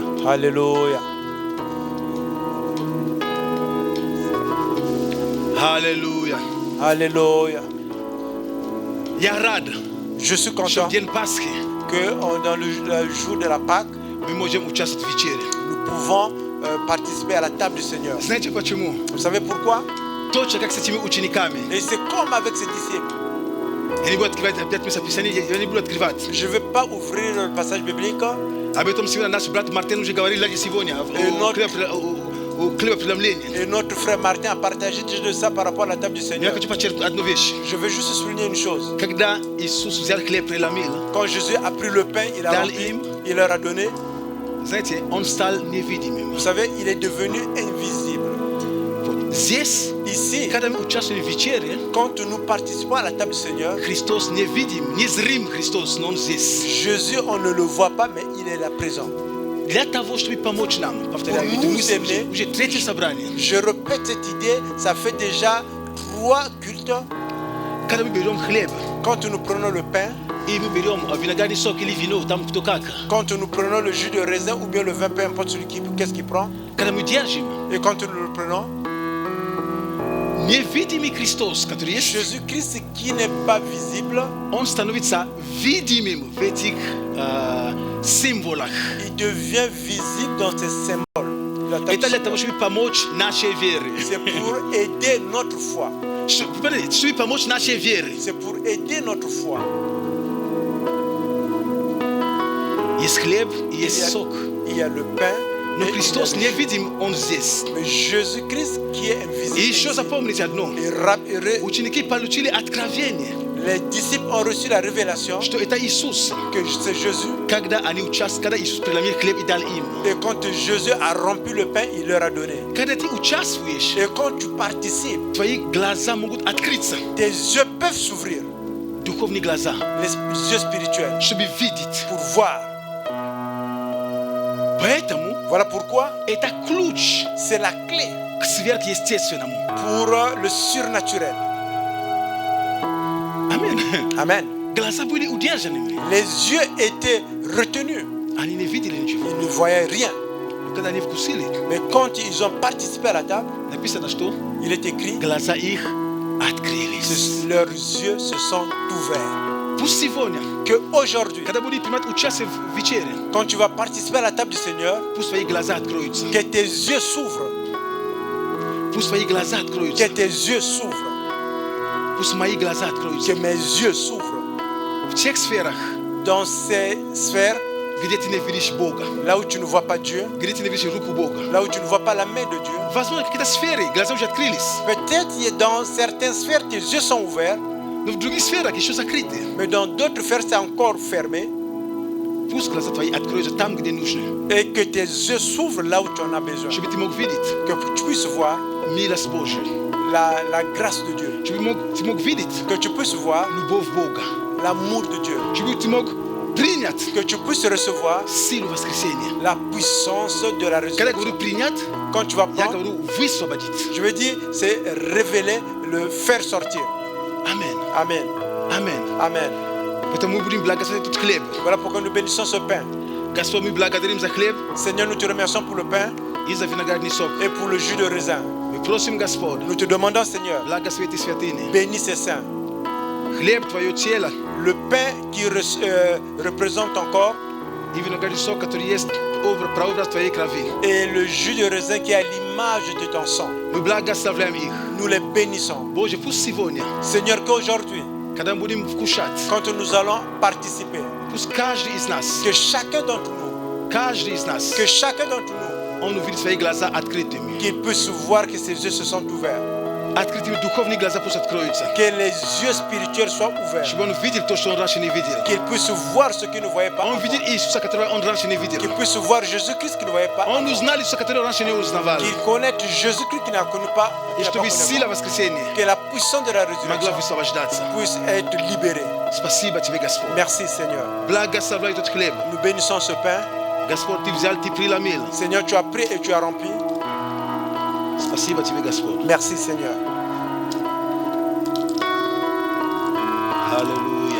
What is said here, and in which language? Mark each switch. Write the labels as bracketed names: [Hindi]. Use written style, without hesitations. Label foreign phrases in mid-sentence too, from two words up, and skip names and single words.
[French] Alléluia. [Russian] Аллилуйя. [French] Alléluia. [Russian] Я рад, [French] Je suis [Russian] что [French] content [Russian] в день Пасхи [French] que dans le jour de la Pâque, [Russian] мы можем участвовать в вечере. [French] nous pouvons participer à la table du Seigneur. [Russian] Знаете почему? [French] Vous savez pourquoi? [Russian] Точно как с этими учениками. [French] Et c'est comme avec ses disciples. [Russian] Я не буду открывать опять местописание, я не буду открывать. [French] Je ne vais pas ouvrir le passage biblique. [Russian] Об этом сегодня наш брат Мартин уже говорил сегодня о хлебопреломлении. [French] Et notre frère Martin a partagé de ça par rapport à la table du [Russian] Но я [French] Seigneur. [Russian] хочу подчеркнуть одну вещь. [French] Je veux juste souligner une chose. [Russian] Когда Иисус взял хлеб, преломил, [French] Quand Jésus a pris le pain, il a Dans rempli, l'hymne. il leur a donné. [Russian] знаете, он стал невидимым. [French] Vous savez, il est devenu invisible. [Russian] Здесь, [French] Ici, [Russian] когда мы участвуем в вечере, [French] quand nous participons à la table du Seigneur, [Russian] Христос не видим, не зрим Христос, но Он здесь. [French] Jésus, on ne le voit pas, mais il est là présent. [Russian] Для того, чтобы помочь нам, повторяю, [French] Pour [Russian] это [French] nous [Russian] мы [French] aimer. [Russian] уже третье собрание. [French] Je répète cette idée, ça fait déjà 3 cultes. [Russian] Когда мы берем хлеб, [French] Quand nous prenons le pain, [Russian] и мы берем виноградный сок или вино, там кто как. [French] quand nous prenons le jus de raisin ou bien le vin, peu importe celui qui, qu'est-ce qu'il prend, [Russian] Когда мы держим, [French] et quand nous le prenons, [Russian] невидимый Христос, который есть, [French] Jésus-Christ qui n'est pas visible, [Russian] Он становится видимым в этих символах. [French] il devient visible dans ces symboles. La table [Russian] Это [French] du [Russian] для того, [French] Seigneur. [Russian] чтобы помочь нашей вере. [French] C'est pour aider notre foi. [Russian] Чтобы помочь нашей вере. [French] C'est pour aider notre foi. [Russian] Есть хлеб и есть сок. [French] Il y a le pain. [Russian] Но [French] et [Russian] Христос [French] il y a le jus. [Russian] невидим, Он здесь. [French] Mais Jésus-Christ qui est invisible. [Russian] И еще [French] ici. [Russian] запомните одно. [French] Et [Russian] Ученики получили откровение, [French] les disciples ont reçu la révélation [Russian] что это Иисус. [French] que c'est Jésus. [Russian] Когда Иисус преломил хлеб и дал им. [French] Et quand Jésus a rompu le pain, il leur a donné. [Russian] Когда ты участвуешь, [French] Et quand tu participes, [Russian] твои глаза могут открыться. [French] tes yeux peuvent s'ouvrir, [Russian] Духовные глаза, [French] les yeux spirituels, [Russian] чтобы видеть. [French] pour voir. [Russian] Поэтому [French] Voilà pourquoi [Russian] это ключ [French] c'est la clé [Russian] к сверхъестественному. [French] pour le surnaturel. [Russian] Аминь. [French] Amen. [Russian] Глаза были удержанными. [French] Les yeux étaient retenus. [Russian] Они не видели ничего. [French] Ils ne voyaient rien. [Russian] Но когда они вкусили, [French] Mais quand ils ont participé à la table, [Russian] написано, что [French] il est écrit [Russian] глаза их открылись. [French] leurs yeux se sont ouverts. [Russian] Пусть сегодня, [French] Que aujourd'hui, [Russian] когда будем принимать участие в вечере, [French] quand tu vas participer à la table du Seigneur, [Russian] пусть твои глаза откроются. [French] que tes yeux s'ouvrent. [Russian] Пусть твои глаза [French] Que [Russian] откроются. [French] tes yeux s'ouvrent. [Russian] Пусть мои глаза [French] Que [Russian] откроются. [French] mes yeux s'ouvrent. [Russian] В тех сферах, [French] Dans ces sphères, [Russian] где ты не видишь Бога, [French] là où tu ne vois pas Dieu, [Russian] где ты не видишь руку Бога. [French] là où tu ne vois pas la main de Dieu, [Russian] Возможно, какие-то сферы, глаза уже открылись, [French] peut-être dans certaines sphères, tes yeux sont ouverts, [Russian] но в других сферах еще закрыты. [French] mais dans d'autres sphères, c'est encore fermé. [Russian] Пусть глаза твои откроются там, где нужно, [French] Et que tes yeux s'ouvrent là où tu en as besoin. [Russian] чтобы ты мог видеть [French] Que tu puisses voir [Russian] милость Божию, [French] la grâce de Dieu. [Russian] чтобы ты мог видеть [French] Que tu puisses voir [Russian] любовь Бога, [French] l'amour de Dieu. [Russian] чтобы ты мог принять [French] Que tu puisses recevoir [Russian] силу воскресения. [French] la puissance de la [Russian] Когда я говорю [French] résurrection. [Russian] принять, [French] Quand tu vas [Russian] я [French] prendre, [Russian] говорю высвободить. [French] je veux dire, c'est révéler, le faire sortir. [Russian] Аминь. [French] Amen. [Russian] Аминь. [French] Amen. [Russian] Поэтому мы будем благодарить этот хлеб. [French] Voilà pourquoi nous bénissons ce pain. [Russian] Господь, мы благодарим за хлеб [French] Seigneur, nous te remercions pour le pain [Russian] и за виноградный сок. [French] et pour le jus de raisin. [Russian] Мы просим, Господь, [French] Nous te demandons, Seigneur, [Russian] благослови святыни. [French] bénis ces saints. [Russian] Хлеб, Твое тело [French] Le pain qui représente ton corps [Russian] и виноградный сок, который есть прообраз Твоей крови. [French] et le jus de raisin qui est à l'image de ton sang. [Russian] Мы благословляем их. [French] Nous les bénissons. [Russian] Боже, пусть сегодня, [French] Seigneur, qu'aujourd'hui, [Russian] когда мы будем вкушать, [French] quand nous allons participer, [Russian] пусть каждый из нас, [French] que chacun d'entre nous, que chacun d'entre nous, [Russian] он увидит свои глаза открытыми. [French] qu'il puisse voir que ses yeux se sont ouverts, [Russian] Открытыми духовные глаза пусть откроются. [French] que les yeux spirituels soient ouverts, [Russian] Чтобы он видел то, что он раньше не видел. [French] qu'il puisse voir ce qu'il ne voyait pas [Russian] Он [French] avant, [Russian] видит Иисуса, которого он раньше не видел. [French] qu'il puisse voir Jésus-Christ qu'il ne voyait pas [Russian] Он [French] avant, [Russian] узнал Иисуса, которого раньше не узнавал. [French] qu'il connaisse Jésus-Christ qu'il n'a connu pas, [Russian] И [French] qu'il n'a pas [Russian] чтобы [French] connu [Russian] сила [French] avant, [Russian] воскресения [French] que la puissance de la [Russian] могла [French] résurrection [Russian] высвобождаться. [French] puisse être libérée. [Russian] Спасибо Тебе, Господь. [French] Merci Seigneur. [Russian] Благословляй этот хлеб. [French] Nous bénissons ce pain. [Russian] Господь, Ты взял, Ты преломил. [French] Seigneur, tu as pris et tu as rempli. [Russian] Спасибо Тебе, Господь. [French] Merci Seigneur. [Russian] Аллилуйя.